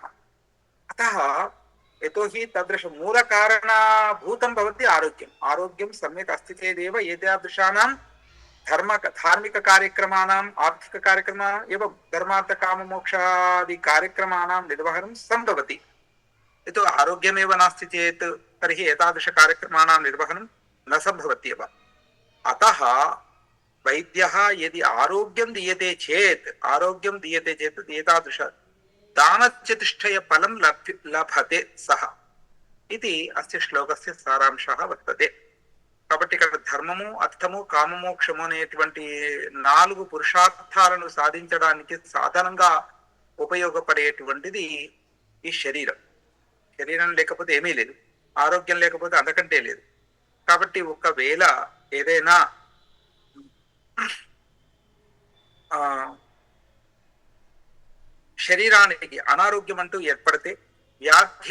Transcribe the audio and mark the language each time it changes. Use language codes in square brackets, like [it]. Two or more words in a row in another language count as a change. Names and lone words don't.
[sa] అతః యతోహి తదృశ మూల కారణభూతం భవతి ఆరోగ్యం. ఆరోగ్యం సమ్యక్ అస్తి చేదేవ ఏతాదృశానాం ధార్మిక కార్యక్రమానాం ఆర్థిక కార్యక్రమానాం ఏవ ధర్మార్థ కామ మోక్షాది కార్యక్రమానాం నిర్వహణం సంభవతి. यतो आरोग्यमेव नास्ति चेत् तर्हि एतादृशकार्यक्रमाणां निर्वहनं न सम्भवत्येव। अतः वैद्यः यदि आरोग्यं दीयते चेत् एतादृश दानचतुष्टयफलं लभते सः इति अस्य श्लोकस्य सारांशः वर्तते। [te] కాబట్టి ఇక్కడ ధర్మము, అర్థము, కామము, మోక్షము అనేటువంటి 4 పురుషార్థాలను సాధించడానికి సాధనంగా ఉపయోగపడేటువంటిది ఈ శరీరం. శరీరం లేకపోతే ఏమీ లేదు, ఆరోగ్యం లేకపోతే అంతకంటే లేదు. కాబట్టి ఒకవేళ ఏదైనా శరీరానికి అనారోగ్యం అంటూ ఏర్పడితే, వ్యాధి